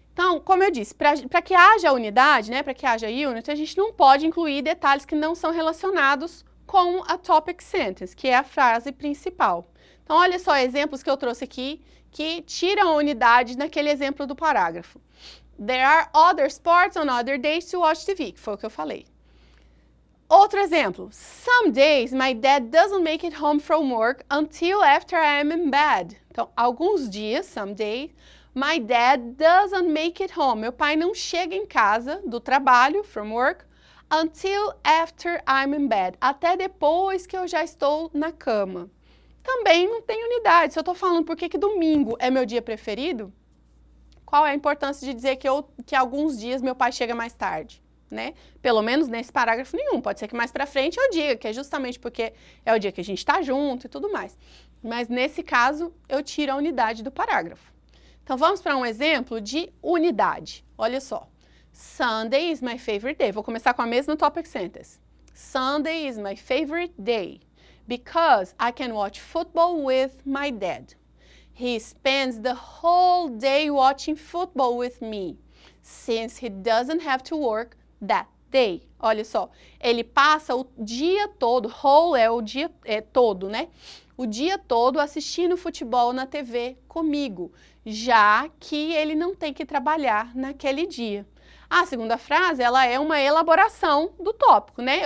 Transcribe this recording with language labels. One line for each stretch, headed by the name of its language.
Portuguese: Então, como eu disse, para que haja unidade, né, para que haja unit, a gente não pode incluir detalhes que não são relacionados com a topic sentence, que é a frase principal. Então, olha só exemplos que eu trouxe aqui que tiram a unidade naquele exemplo do parágrafo.
English: There are other sports on other days to watch TV,
Portuguese: que foi o que eu falei. Outro exemplo.
English: Some days my dad doesn't make it home from work until after I am in bed.
Portuguese: Então, alguns dias,
English: some days, my dad doesn't make it home.
Portuguese: Meu pai não chega em casa do trabalho,
English: from work, until after I'm in bed.
Portuguese: Até depois que eu já estou na cama. Também não tem unidade. Se eu estou falando por que domingo é meu dia preferido, qual é a importância de dizer que alguns dias meu pai chega mais tarde? Né? Pelo menos nesse parágrafo nenhum. Pode ser que mais pra frente eu diga que é justamente porque é o dia que a gente tá junto e tudo mais. Mas nesse caso, eu tiro a unidade do parágrafo. Então vamos para um exemplo de unidade. Olha só.
English: Sunday is my favorite day.
Portuguese: Vou começar com a mesma topic sentence.
English: Sunday is my favorite day because I can watch football with my dad. He spends the whole day watching football with me since he doesn't have to work that day.
Portuguese: Olha só, ele passa o dia todo, whole é o dia todo, né? O dia todo assistindo futebol na TV comigo, já que ele não tem que trabalhar naquele dia. A segunda frase, ela é uma elaboração do tópico, né?